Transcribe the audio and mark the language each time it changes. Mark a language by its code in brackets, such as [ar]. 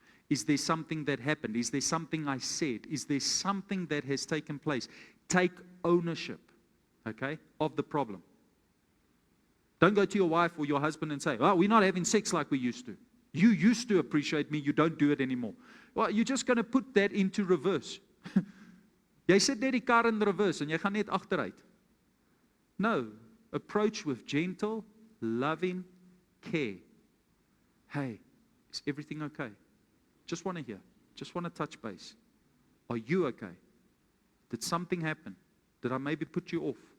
[en] Is there something that happened? Is there something I said? Is there something that has taken place? Take ownership, okay, of the problem. Don't go to your wife or your husband and say, "Oh, we're not having sex like we used to. You used to appreciate me, you don't do it anymore." Well, you're just going to put that into reverse. [af] Jy sit net die kar in reverse en jy gaan net agteruit. [en] No, approach with gentle, loving care. Hey, is everything okay? Just want to hear. Just want to touch base. Are you okay? Did something happen? Did I maybe put you off?